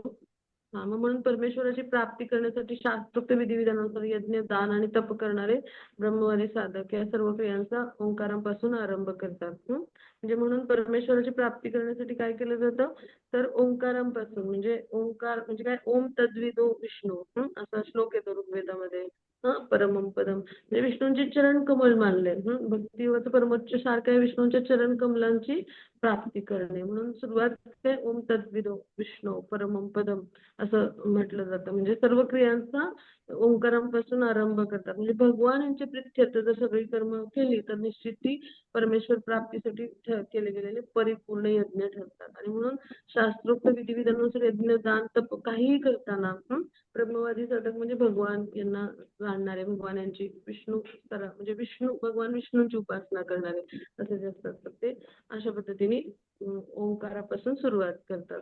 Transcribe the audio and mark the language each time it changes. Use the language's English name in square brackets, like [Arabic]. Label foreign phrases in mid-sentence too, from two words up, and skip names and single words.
[Marathi] हा मग म्हणून परमेश्वराची प्राप्ती करण्यासाठी शास्त्रोक्त विधिविधानानुसार यज्ञ दान आणि तप करणारे ब्रह्मवादी साधक या सर्व क्रियांचा ओंकारापासून आरंभ करतात. म्हणजे म्हणून परमेश्वराची प्राप्ती करण्यासाठी काय केलं जातं तर ओंकारापासून म्हणजे ओंकार म्हणजे काय [Sanskrit] ओम तद्विदो विष्णू [Marathi] असा श्लोक येतो ऋग्वेदामध्ये. [Sanskrit] परमम पदम [Marathi] म्हणजे विष्णूंचे चरण कमल मानले. भक्तिवत परमोच्च सारख्या विष्णूंच्या चरण कमलांची प्राप्ती करणे म्हणून सुरुवात ते [Sanskrit] ओम तद्विदो विष्णू परमम पदम [Marathi] असं म्हटलं जातं. म्हणजे सर्व क्रियांचा ओंकारापासून आरंभ करतात. म्हणजे भगवान यांच्या प्रित्यर्थ जर सगळी कर्म केली तर निश्चित ती परमेश्वर प्राप्तीसाठी केले गेलेले परिपूर्ण यज्ञ ठरतात. आणि म्हणून शास्त्रोक्त विधिविधानानुसार यज्ञ दान तप काहीही करताना ब्रह्मवादी साधक म्हणजे भगवान यांना जाणणारे भगवान यांची विष्णू म्हणजे विष्णू भगवान विष्णूंची उपासना करणारे असे जे असतात तर ते अशा पद्धतीने ओंकारापासून सुरुवात करतात.